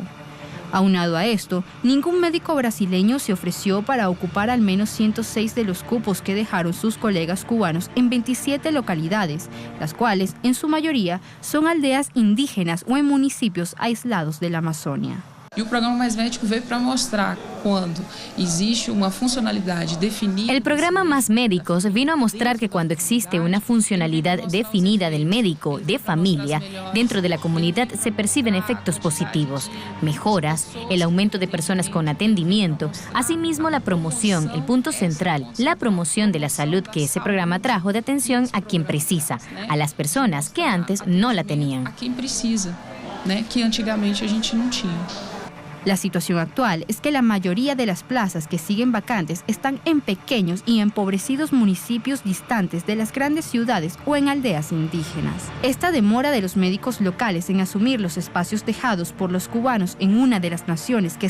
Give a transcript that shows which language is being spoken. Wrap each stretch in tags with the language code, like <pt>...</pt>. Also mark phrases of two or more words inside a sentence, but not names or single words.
<es>Aunado a esto, ningún médico brasileño se ofreció para ocupar al menos 106 de los cupos que dejaron sus colegas cubanos en 27 localidades, las cuales, en su mayoría, son aldeas indígenas o en municipios aislados de la Amazonia.</es> <pt>E o programa Mais Médico veio para mostrar</pt> <es>cuando existe una funcionalidad definida. El programa Más Médicos vino a mostrar que cuando existe una funcionalidad definida del médico de familia, dentro de la comunidad se perciben efectos positivos, mejoras, el aumento de personas con atendimiento, asimismo la promoción, el punto central, la promoción de la salud que ese programa trajo de atención a quien precisa, a las personas que antes no la tenían. A quien precisa,</es> <pt>que antigamente a gente no tinha.</pt> <es>La situación actual es que la mayoría de las plazas que siguen vacantes están en pequeños y empobrecidos municipios distantes de las grandes ciudades o en aldeas indígenas. Esta demora de los médicos locales en asumir los espacios dejados por los cubanos en una de las naciones que</es>